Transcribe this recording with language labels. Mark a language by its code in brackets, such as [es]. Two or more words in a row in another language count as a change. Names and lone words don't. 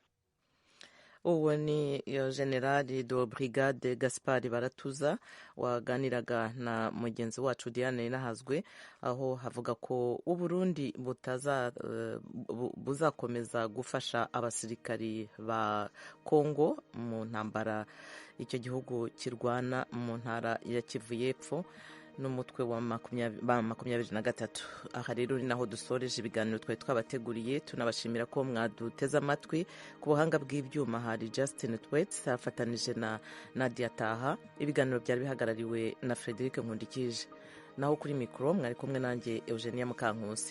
[rw] Uwo ni Generali de Brigade Gaspard Baratuza waganiraga na mugenzi wacu Diane Nahazwe, aho havuga ko u Burundi buzakomeza gufasha abasirikari ba Kongo mu ntambara icyo gihugu kirwana mu ntara ya Kivu y'Epfo. n'umutwe wa 23. Aha rero ni naho dusoreje ibiganiro twari twabateguriye, tunabashimira ko mwaduteze amatwi. Ku buhanga bw'ibyuma hari Justin Twets afatanije na Nadia Taha. Ibiganiro byari bihagarariwe na Frederic Nkundikije, naho kuri mikoro mwari kumwe nanjye Eugenia Mukankusi.